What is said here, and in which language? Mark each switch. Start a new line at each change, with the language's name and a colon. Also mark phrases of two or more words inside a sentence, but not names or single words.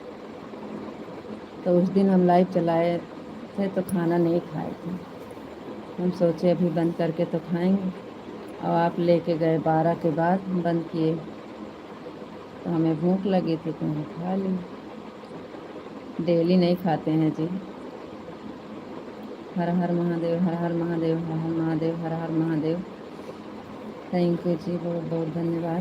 Hindi: तो उस दिन हम लाइव चलाए थे तो खाना नहीं खाए थे। हम सोचे अभी बंद करके तो खाएंगे, और आप लेके गए 12 के बाद बंद किए, तो हमें भूख लगी थी तो हम खा ली। डेली नहीं खाते हैं जी। हर हर महादेव, हर हर महादेव, हर हर महादेव, हर हर महादेव।
English: thank you
Hindi: जी, बहुत बहुत धन्यवाद।